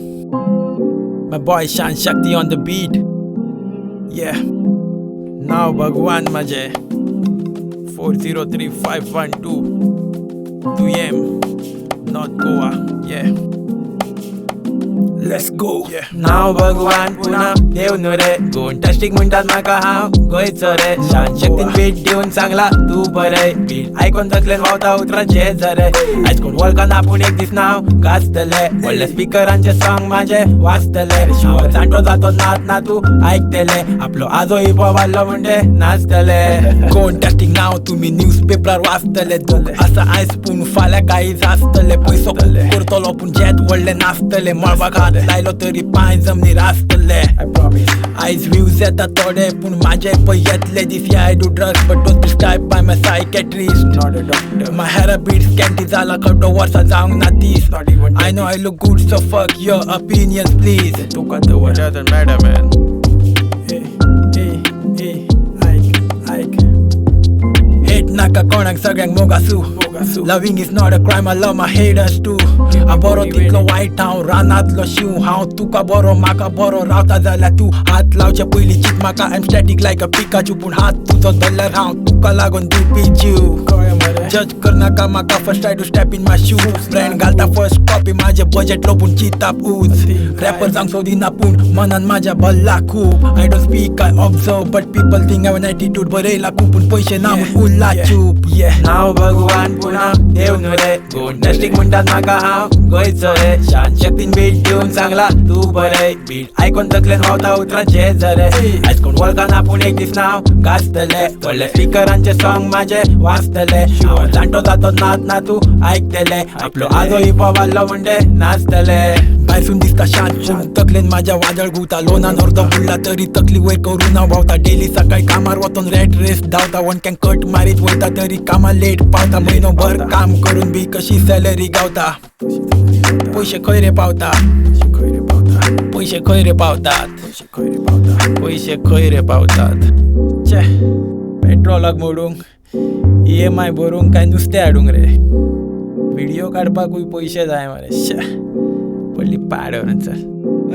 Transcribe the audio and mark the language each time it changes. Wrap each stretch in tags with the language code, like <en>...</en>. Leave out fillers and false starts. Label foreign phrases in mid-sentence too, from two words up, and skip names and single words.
<en>My boy Shantshakti on the beat. Yeah,</en> <kok>Naav Bhagwan maje</kok> <en>403512 Tuem North Goa. Yeah, let's go. Yeah.</en> <kok>Naav Bhagwan पुन्हा देऊन रे गोंटास्टिक म्हणतात मका हाव गोइचो रे शांतशक्तीन बीट दिवन सांगला तू बरे</kok> <en>beat icon</en> <kok>taklen vhavta utrache zarre आज कोण वळखना आपण एकदीस नाव gaztele व्हडल्या स्पीकरांचे सॉंग माझे वाजतले zanto zatoch naat naatu aiktele आपलो aazo hiphop वाढलो म्हणजे नाचतले गोंटास्टिक नाव तुम्ही न्यूजपेपर वाचतले दुख असा आयस पूण फाल्या काही जास्तले पैसो करतलो पूण जेत व्हडले नाचतले मळबा खात लायलो तरी पांय जमनी रास्तले आयज व्ह्यूज येता थोडे पूण माझे पय येतले दिस या</kok> <en>I do drugs but don't prescribe by my psychiatrist not a doctor my hair beats</en> <kok>कॅन्टी जाला खड्डो वर्सा जावंक ना तीस</kok> <en>I know I look good so fuck your opinions please</en> <kok>तुका तर वर</kok> <en>doesn't matter man</en> <kok>hate naka konak सगळ्यांक मोगासू</kok> <en>Loving is not a crime, I love my haters too. I borrow तितलो white town,</en> <kok>रानातलो शिव हांव तुका बरो माका बरो रावता जाल्यार तूं हात लावचे पयली चित म्हाका</kok> <en>I'm static like a Pikachu</en> <kok>पूण हात तुजो धरल्यार हांव तुका लागून दिवपी जीव जज कर नाका म्हाका</kok> <en>first try to step in my shoes</en> <kok>ब्रँड घालता</kok> <en>first copy</en> <kok>माझे बजेट लोपून चिताप उज रॅपर जावंक सोदिना पूण मनान माझ्या भल्ला खूब</kok> <en>I don't speak I observe but people think</en> <kok>हांव</kok> <en>an attitude</en> <kok>बरयला खूब पूण पयशे ना म्हूण उरला चूप नाव भगवान पुन्हा देऊन रे गोंटास्टिक म्हणतात म्हाका हांव गोइचो रे शांतशक्तीन बीट दिवन सांगला तू बरे</kok> <en>beat icon</en> <kok>taklen vhavta utrache zarre आज कोण वळखना पूण एकदीस नाव gaztele व्हडल्या स्पीकरांचे सॉंग माझे वाजतले zanto zatoch naat naatu aiktele आपलो aazo hiphop वाढलो म्हणजे नाचतले भायसून दिसता शांत taklen माझ्या वादळ गुता लोनान अर्द बुडला तरी तकली वयर करून हांव भावता डेली सकाळी कामार वचून रेड रेस धांवता वन कॅन कट मारीत वयता तरी कामार लेट पावता म्हयनोभर काम करून बी कशी सॅलरी गावता पैसे खंय रे पावता पैसे खंय रे पावतात पैसे खंय रे पावतात चे पेट्रोलाक मोडूंक EMI भरूंक काय नुस्तें हाडूंक रे व्हिडिओ काडपाकूय पैसे जाय मरे शे पडली पाडवर चल</kok>